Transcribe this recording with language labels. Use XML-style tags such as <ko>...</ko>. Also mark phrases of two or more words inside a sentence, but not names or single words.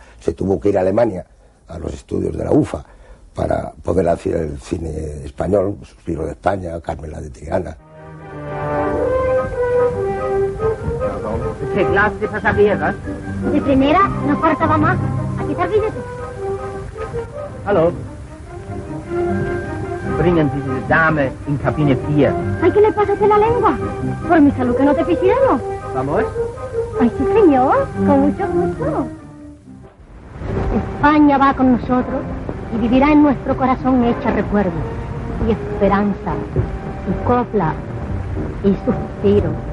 <es>Se tuvo que ir a Alemania, a los estudios de la UFA, para poder hacer el cine español, Suspiro de España, Carmela de Triana. ¿Qué clase de pasajeros? De primera, no faltaba más. Aquí está el billete.</es> <de>Hallo. Bringen Sie diese Dame in Kabine 4.</de> <es>Ay, ¿qué le pasa a la lengua? Por mi salud que no te pisciemos. ¿Vamos? Ay, sí, señor. Con mucho gusto. España va con nosotros y vivirá en nuestro corazón hecha recuerdo y esperanza y copla y suspiro.</es>